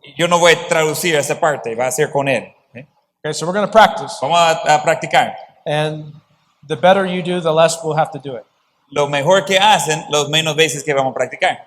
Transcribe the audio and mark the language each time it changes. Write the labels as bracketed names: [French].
[Spanish] Yo no voy a traducir esa parte, va a ser con él. [English] Okay, so we're going to practice. [Spanish] Vamos a practicar. [English] And the better you do, the less we'll have to do it. [Spanish] Lo mejor que hacen, los menos veces que vamos a practicar.